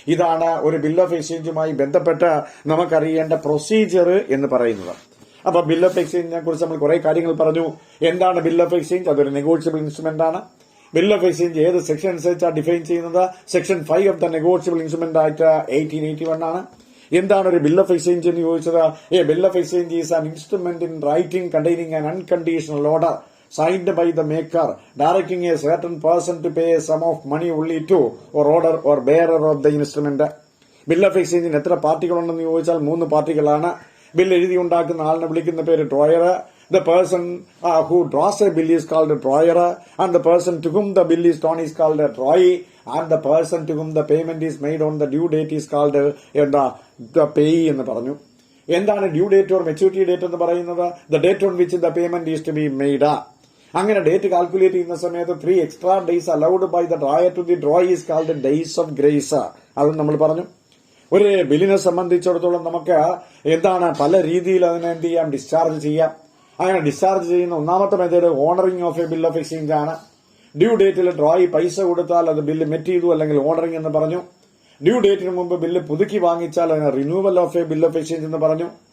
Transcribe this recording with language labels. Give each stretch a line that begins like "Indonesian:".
Malayalam: ഇതാണ് ഒരു bill of എക്സ്ചേഞ്ചുമായി ബന്ധപ്പെട്ട് നമുക്കറിയേണ്ട പ്രൊസീജിയർ എന്ന് പറയുന്നത്. അപ്പൊ ബിൽ ഓഫ് എക്സ്ചേഞ്ചിനെ കുറിച്ച് നമ്മൾ കുറെ കാര്യങ്ങൾ പറഞ്ഞു. എന്താണ് ബിൽ ഓഫ് എക്സ്ചേഞ്ച്? അതൊരു നെഗോഷ്യബിൾ ഇൻസ്ട്രുമെന്റ് ആണ്. ബിൽ ഓഫ് എക്സ്ചേഞ്ച് ഏത് സെക്ഷൻ അനുസരിച്ചാണ് ഡിഫൈൻ ചെയ്യുന്നത്?
English: Section 5 of the negotiable instrument act 1881 ആണ്.
Malayalam: എന്താണ് ഒരു ബിൽ ഓഫ് എക്സ്ചേഞ്ച് എന്ന് ചോദിച്ചത്?
English: A bill of exchange is an instrument in writing containing an unconditional order signed by the maker directing a certain person to pay a sum of money only to or order or bearer of the instrument.
Malayalam: Bill of എക്സ്ചേഞ്ചിന് എത്ര പാർട്ടികളുണ്ടെന്ന് ചോദിച്ചാൽ 3 പാർട്ടികളാണ്. Bill എഴുതി ഉണ്ടാക്കുന്ന ആളിനെ വിളിക്കുന്ന പേര് drawer.
English: The person who draws a bill is called a drawer, and the person to whom the bill is drawn is called a drawee, and the person to whom the payment is made on the due date is called the payee
Malayalam: എന്ന് പറഞ്ഞു. എന്താണ് due date or maturity date എന്ന് പറയുന്നത്?
English: The date on which the payment is to be made.
Malayalam: അങ്ങനെ date calculate ചെയ്യുന്ന സമയത്ത്
English: 3 extra days allowed by the drawer to the drawee is called days of grace.
Malayalam: അതും നമ്മൾ പറഞ്ഞു. ഒരു ബില്ലിനെ സംബന്ധിച്ചിടത്തോളം നമുക്ക് എന്താണ് പല രീതിയിൽ അതിനെ എന്ത് ചെയ്യാം, ഡിസ്ചാർജ് ചെയ്യാം. അങ്ങനെ ഡിസ്ചാർജ് ചെയ്യുന്ന ഒന്നാമത്തെ method honouring of A bill of exchange ആണ്. ഡ്യൂ ഡേറ്റിൽ ഡ്രോയി പൈസ കൊടുത്താൽ അത് ബില്ല് മെറ്റ് ചെയ്തു അല്ലെങ്കിൽ ഓണറിംഗ് എന്ന് പറഞ്ഞു. ഡ്യൂ ഡേറ്റിന് മുമ്പ് ബില്ല് പുതുക്കി വാങ്ങിച്ചാൽ അതിന് renewal of A bill of exchange എന്ന് പറഞ്ഞു.